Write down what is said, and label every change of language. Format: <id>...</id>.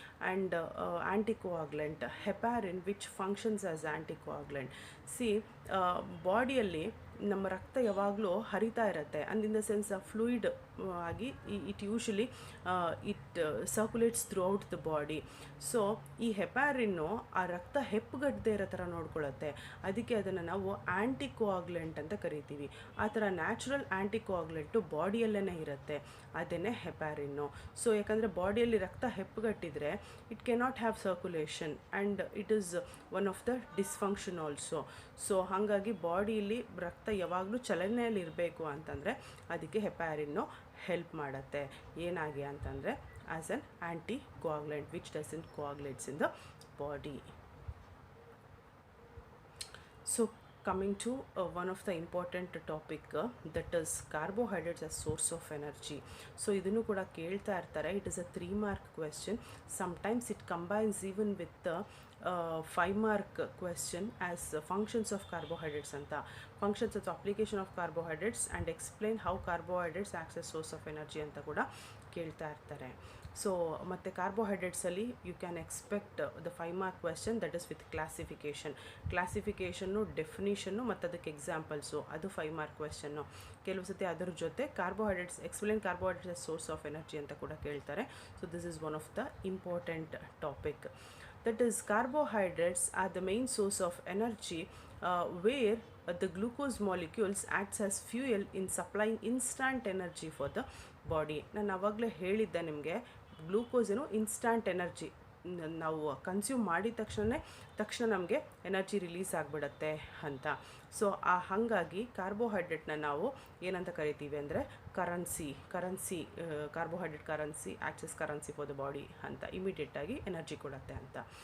<en>And anticoagulant, heparin, which functions as anticoagulant. See,</en> <kn>ಬಾಡಿಯಲ್ಲಿ ನಮ್ಮ ರಕ್ತ ಯಾವಾಗಲೂ ಹರಿತಾ ಇರುತ್ತೆ,</kn> <en>And in the sense fluid ಆಗಿ it usually it circulates throughout the body.</en> <kn>So ಈ ಹೆಪಾರಿನ್ನು ಆ ರಕ್ತ ಹೆಪ್ಪುಗಟ್ಟದೆ ಇರೋ ಥರ ನೋಡ್ಕೊಳ್ಳುತ್ತೆ. ಅದಕ್ಕೆ ಅದನ್ನು ನಾವು ಆ್ಯಂಟಿಕೋಆಗ್ಲೆಂಟ್ ಅಂತ ಕರಿತೀವಿ. ಆ ಥರ ನ್ಯಾಚುರಲ್ ಆ್ಯಂಟಿಕೋಆಗ್ಲೆಂಟು ಬಾಡಿಯಲ್ಲೇ ಇರುತ್ತೆ, ಅದೇ ಹೆಪಾರಿನ್ನು. ಸೊ ಯಾಕಂದರೆ ಬಾಡಿಯಲ್ಲಿ ರಕ್ತ ಹೆಪ್ಪುಗಟ್ಟಿದ್ರೆ</kn> <en>It cannot have circulation and it is one of the dysfunction also.</en> <kn>So ಹಾಗಾಗಿ ಬಾಡಿಯಲ್ಲಿ ರಕ್ತ ಯಾವಾಗಲೂ ಚಲನೆಯಲ್ಲಿ ಇರಬೇಕು ಅಂತಂದರೆ ಅದಕ್ಕೆ ಹೆಪಾರಿನ್ನು ಹೆಲ್ಪ್ ಮಾಡುತ್ತೆ. ಏನಾಗಿ ಅಂತಂದರೆ</kn> <en>As an anticoagulant which doesn't coagulates in the body. So coming to one of the important topic that is carbohydrates as source of energy. So</en> <kn>idunu kuda kelta irtare.</kn> <en>It is a 3 mark question. Sometimes it combines even with the 5 mark question as functions of carbohydrates anta, functions of application of carbohydrates and explain how carbohydrates acts as source of energy</en> <kn>anta kuda kelta irtare.</kn> <en>so ಮತ್ತು ಕಾರ್ಬೋಹೈಡ್ರೇಟ್ಸಲ್ಲಿ you can expect the 5 mark question that is with classification definition</en> <kn>ಮತ್ತು ಅದಕ್ಕೆ examples, ಅದು 5 mark ಕ್ವೆಶ್ಚನ್ನು. ಕೆಲವು ಸತಿ ಅದರ ಜೊತೆ carbohydrates</kn> <en>explain carbohydrates source of energy</en> <kn>ಅಂತ ಕೂಡ ಕೇಳ್ತಾರೆ.</kn> <en>So this is one of the important topic. That is carbohydrates are the main source of energy where the glucose molecules acts as fuel in supplying instant energy for the body.</en> <kn>ನಾನು ಆವಾಗಲೇ ಹೇಳಿದ್ದೆ ನಿಮಗೆ, glucose ಏನು instant energy, ನಾವು consume ಮಾಡಿದ ತಕ್ಷಣ ನಮಗೆ energy release ಆಗಿಬಿಡತ್ತೆ ಅಂತ. ಸೊ ಹಾಗಾಗಿ ಕಾರ್ಬೋಹೈಡ್ರೇಟ್ನ ನಾವು ಏನಂತ ಕರಿತೀವಿ ಅಂದರೆ currency carbohydrate currency,</kn> <en>access currency for the body</en> <kn>ಅಂತ, ಇಮಿಡಿಯೇಟಾಗಿ ಎನರ್ಜಿ ಕೊಡುತ್ತೆ ಅಂತ.</kn>